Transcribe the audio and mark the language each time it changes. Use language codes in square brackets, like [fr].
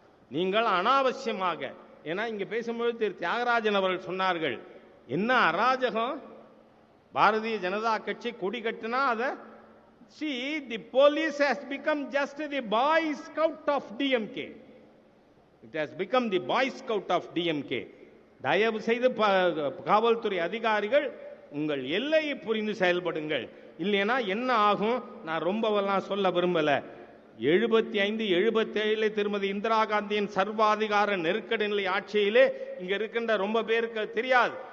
[ta] நீங்கள் அனாவசியமாக, ஏன்னா இங்க பேசும்போது திரு தியாகராஜன் அவர்கள் சொன்னார்கள், என்ன அராஜகம், பாரதிய ஜனதா கட்சி கொடி கட்டினா அதை [en] see the police has become just the boy scout of DMK. It has become the boy scout of DMK. [ta] தயவு செய்து காவல்துறை அதிகாரிகள் உங்கள் எல்லையை புரிந்து செயல்படுங்கள். இல்லைன்னா என்ன ஆகும் நான் ரொம்பவெல்லாம் சொல்ல விரும்பல. 75, 77 திருமதி இந்திரா காந்தியின் சர்வாதிகார நெருக்கடி நிலை ஆட்சியிலே இங்க இருக்கின்ற ரொம்ப பேருக்கு தெரியாது.